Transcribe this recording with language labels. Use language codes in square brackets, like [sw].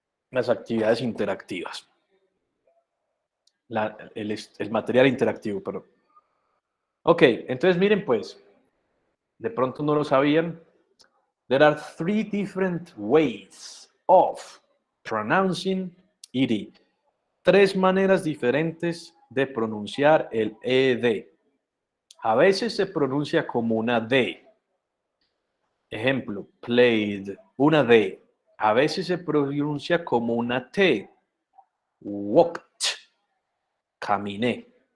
[es] Las actividades interactivas. El material interactivo, perdón. Ok, entonces miren pues, de pronto no lo sabían. [en] There are 3 different ways of pronouncing ed. [es] 3 maneras diferentes de pronunciar el ed. A veces se pronuncia como una D. Ejemplo, played, una D. A veces se pronuncia como una T. Walked, caminé.